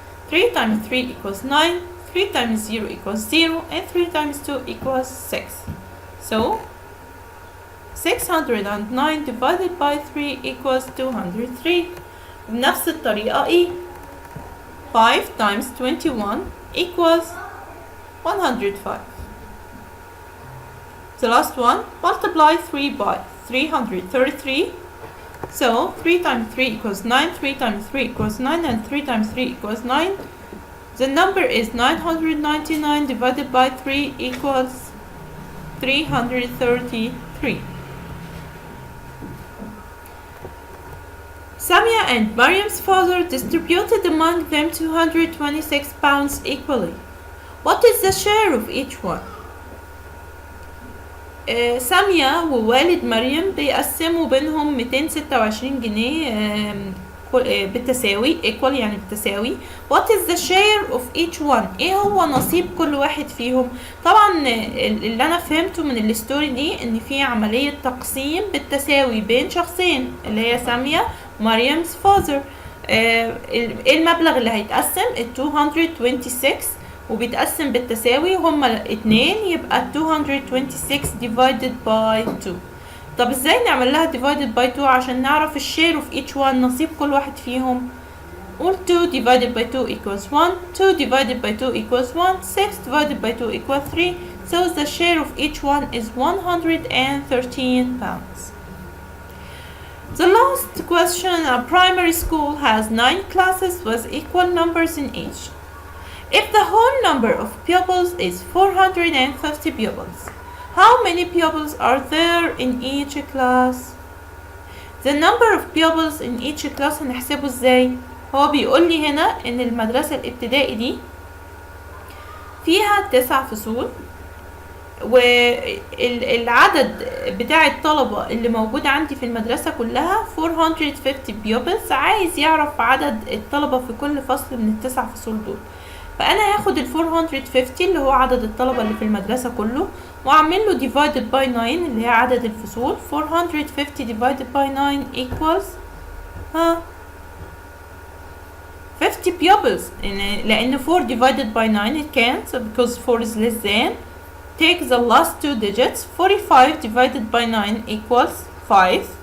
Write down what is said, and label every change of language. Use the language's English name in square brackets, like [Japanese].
[English] 3 times 3 equals 9. 3 times 0 equals 0 and 3 times 2 equals 6. So 609 divided by 3 equals 203. [Arabic] بنفس الطريقة ايه؟ [English] 5 times 21 equals 105. The last one, multiply 3 by 333. So 3 times 3 equals 9, 3 times 3 equals 9 and 3 times 3 equals 9. The number is 999 divided by 3 equals 333. Samia and Mariam's father distributed among them 226 pounds equally. What is the share of each one? [Arabic] سامية ووالد مريم بيقسموا بينهم 226 جنيه بالتساوي equal يعني بالتساوي. [English] What is the share of each one? [Arabic] ايه هو نصيب كل واحد فيهم؟ طبعا اللي انا فهمته من الستوري دي ان في عملية تقسيم بالتساوي بين شخصين اللي هي سامية ومريم's father. ايه المبلغ اللي هيتقسم؟ 226 وبيتقسم بالتساوي هما اتنين يبقى 226 [English] divided by 2. [Arabic] طب ازاي نعمل لها [English] divided by 2 [Arabic] عشان نعرف الشير [English] of each one [Arabic] نصيب كل واحد فيهم؟ قول [English] 2 divided by 2 equals 1. 2 divided by 2 equals 1. 6 divided by 2 equals 3. So the share of each one is 113 pounds. The last question, a primary school has 9 classes with equal numbers in each. If the whole number of pupils is 450 pupils, how many pupils are there in each class? The number of pupils in each class [Arabic] هنحسبه ازاي؟ هو بيقول لي هنا ان المدرسة الابتدائي دي فيها 9 فصول، والعدد بتاع الطلبة اللي موجود عندي في المدرسة كلها 450 pupils. عايز يعرف عدد الطلبة في كل فصل من ال9 فصول دول، فأنا هاخد ال 450 اللي هو عدد الطلبة اللي في المدرسة كله وأعمل له [English] divided by 9 [Arabic] اللي هي عدد الفصول. [English] 450 divided by 9 equals 50 pupils. [Arabic] لأن [English] 4 divided by 9 it can't because 4 is less than. Take the last two digits. 45 divided by 9 equals 5.